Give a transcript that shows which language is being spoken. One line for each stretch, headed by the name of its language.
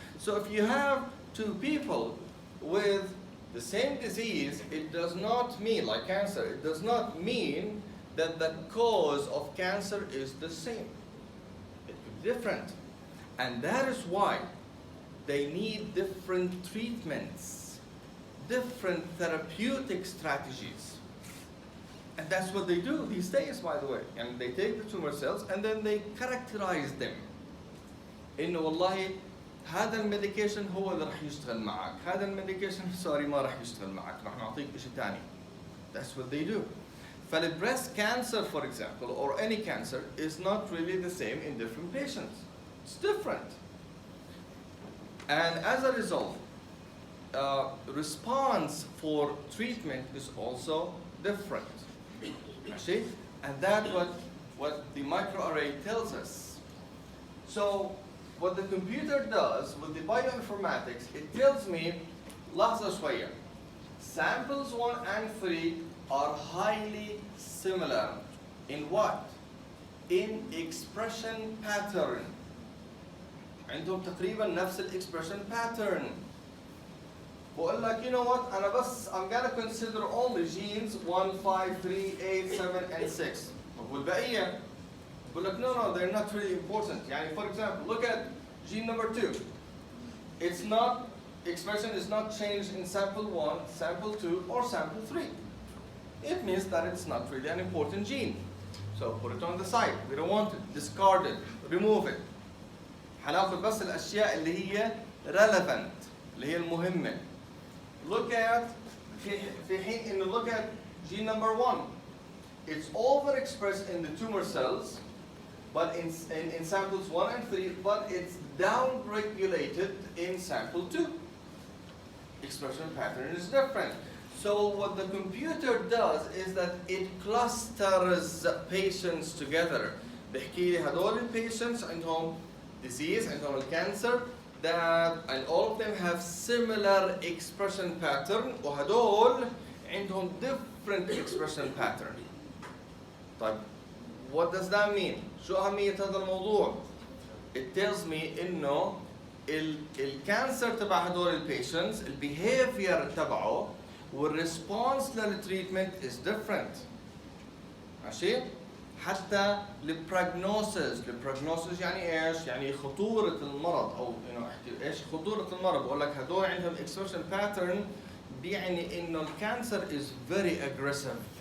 English: So if you have 2 people with the same disease, it does not mean, like cancer, it does not mean that the cause of cancer is the same. It could be different. And that is why they need different treatments, different therapeutic strategies. And that's what they do these days, by the way. And they take the tumor cells and then they characterize them.
Arabic: إنه والله هذا الميديكيشن هو اللي راح يشتغل معك، هذا الميديكيشن سوري ما راح يشتغل معك، راح نعطيك شيء ثاني.
English: That's what they do. فال breast cancer, for example, or any cancer, is not really the same in different patients. It's different. And as a result, response for treatment is also different. See? And that's what the microarray tells us. So what the computer does with the bioinformatics, it tells me,
Arabic: لحظة شوية,
English: samples 1 and 3 are highly similar. In what? In expression pattern.
Arabic: عندهم تقريبا نفس الexpression pattern. بقول لك,
English: you know what,
Arabic: أنا بس
English: I'm gonna consider only genes 1, 5, 3, 8, 7, and 6.
Arabic: والبقية بقول لك
English: no, they're not really important. يعني for example, look at gene number 2. It's not, expression is not changed in sample 1, sample 2, or sample 3. It means that it's not really an important gene. So put it on the side. We don't want it. Discard it. Remove it.
Arabic: هناخد بس الأشياء اللي هي relevant, اللي هي المهمة.
English: Look at
Arabic: في حين إنه
English: look at gene number 1. It's overexpressed in the tumor cells, but in samples 1 and 3, but it's downregulated in sample 2. Expression pattern is different. So what the computer does is that it clusters patients together.
Arabic: بحكي لي هدول
English: patients عندهم disease, عندهم cancer, and all of them have similar expression pattern,
Arabic: وهدول عندهم
English: different expression pattern.
Arabic: طيب
English: what does that mean؟
Arabic: شو أهمية هذا الموضوع؟
English: It tells me
Arabic: إنه الكانسر تبع هدول البيشنتس البيهيفير تبعه والريسبونس للتريتمنت
English: is different.
Arabic: ماشي؟ حتى البروجنوسيس يعني ايش؟ يعني خطورة المرض او انه احكي ايش خطورة المرض؟ بقول لك هدول عندهم اكسبرشن باترن بيعني انه الكانسر
English: is very aggressive